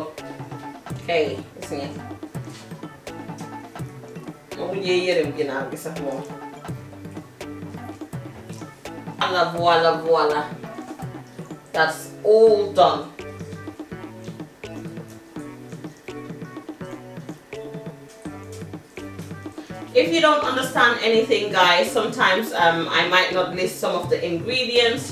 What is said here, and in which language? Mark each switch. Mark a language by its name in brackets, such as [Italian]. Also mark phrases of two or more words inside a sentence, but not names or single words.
[Wolof] Kay gis ngeen moom mujjee yërëm ginaar gi sax moom. [English] Voila, that's all done. If you don't understand anything guys, sometimes I might not list some of the ingredients.